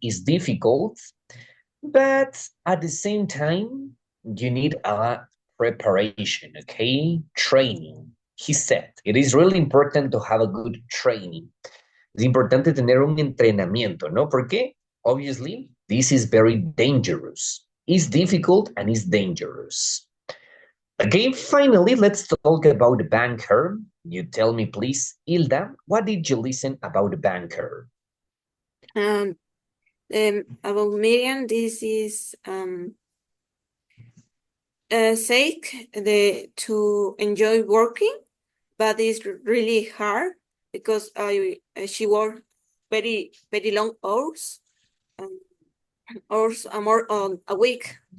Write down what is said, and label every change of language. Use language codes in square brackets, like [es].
[en] It's difficult, but at the same time, you need a preparation, okay? Training. He said, it is really important to have a good training. [es] Es importante tener un entrenamiento, ¿no? [en] Porque, obviously, this is very dangerous. It's difficult and it's dangerous. Okay, finally, let's talk about the banker. You tell me, please, Hilda, what did you listen about the banker? About Miriam, this is sake to enjoy working, but it's really hard because she worked very long hours, hours more on a week.